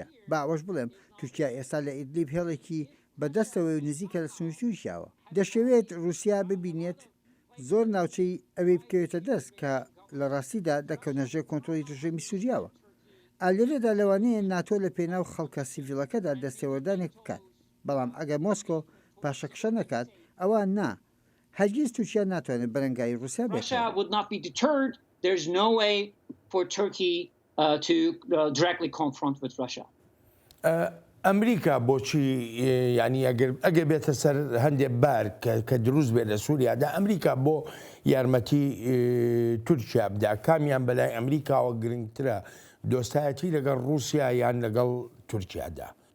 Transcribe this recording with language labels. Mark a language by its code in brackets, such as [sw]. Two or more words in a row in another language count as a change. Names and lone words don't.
[ckb] با ئەوەش بڵێم تورکیا ئێستا لە ئیدلیب هێڵێکی بەدەستەوەی نزیکە لە سنووری تورکیاوە دەشەوێت رووسیا ببینێت زۆر ناوچەی ئەوەی بکەوێتە دەست کە لە ڕاستیدا دەکەونەژێ کۆنتترۆلی ڕژێمی سووریاوە ئالێرەدا لەوانەیە ناتۆ لە پێناو خەڵکە سیڤیلەکەدا دەستێوەردانێک بکات بەڵام ئەگەر مۆسکۆ پاشەکشە نەکات ئەوان نا هەرگیز تورکیا ناتوانێت بەرەنگای رووسیا بێت. [en] Russia would not be deterred. There's no way for Turkey to directly confront with Russia. [ckb] ئەمریکا بۆچی ینی ئەگە بێتە سەر هەندێک بار کە دروست بێت لە سووریادا ئەمریکا بۆ یارمەتی تورکیا بدا کامیان بەلای ئەمریکاوە گرنگترە دۆستایەتی لەگەڵ رووسیا یان لەگەڵ تورکیادا.